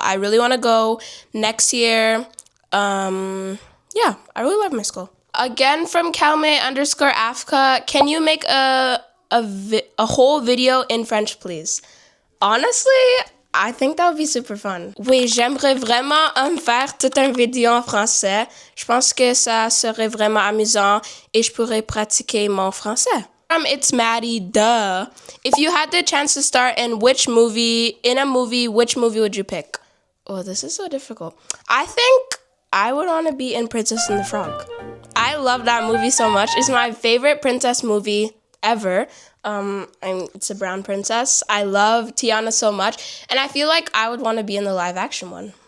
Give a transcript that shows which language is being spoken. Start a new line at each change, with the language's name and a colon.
English: I really want to go next year. Yeah, I really love my school. Again, from Kalme_Afka, can you make a whole video in French, please? Honestly, I think that would be super fun.
French: Oui, j'aimerais vraiment faire tout un vidéo en français. Je pense que ça serait vraiment amusant et je pourrais pratiquer mon français.
English: It's Maddie, duh. If you had the chance to star in which movie, which movie would you pick? Oh, this is so difficult. I think I would want to be in Princess and the Frog. I love that movie so much. It's my favorite princess movie ever. It's a brown princess. I love Tiana so much, and I feel like I would want to be in the live action one.